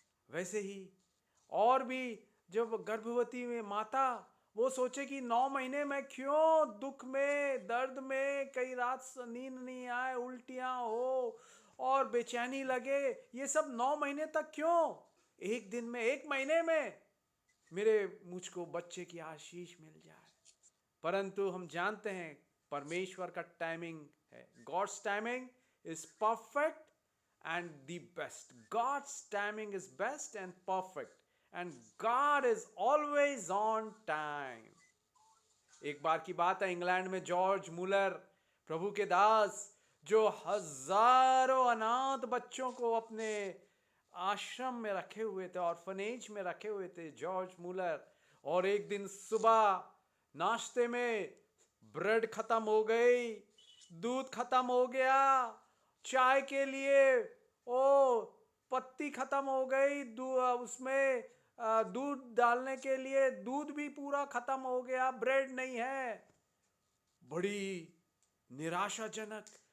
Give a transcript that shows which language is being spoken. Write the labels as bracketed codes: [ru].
[hi] वैसे ही और भी, जब गर्भवती में माता, वो सोचे कि 9 महीने में क्यों दुख में, दर्द में, कई रात नींद नहीं आए, उल्टियां हो और बेचैनी लगे, ये सब 9 महीने तक क्यों? एक दिन में, एक महीने में मेरे मुझको बच्चे की आशीष मिल जाए। परंतु हम जानते हैं परमेश्वर का टाइमिंग है, [en] God's timing is perfect and the best. God's timing is best and perfect, and God is always on time. [hi] एक बार की बात है, इंग्लैंड में जॉर्ज मुलर, प्रभु के दास, जो हजारों अनाथ बच्चों को अपने आश्रम में रखे हुए थे, ऑर्फनेज में रखे हुए थे जॉर्ज मुलर। और एक दिन सुबह नाश्ते में ब्रेड खत्म हो गई, दूध खत्म हो गया, चाय के लिए ओ पत्ती खत्म हो गई, उसमें दूध डालने के लिए दूध भी पूरा खत्म हो गया, ब्रेड नहीं है। बड़ी निराशाजनक,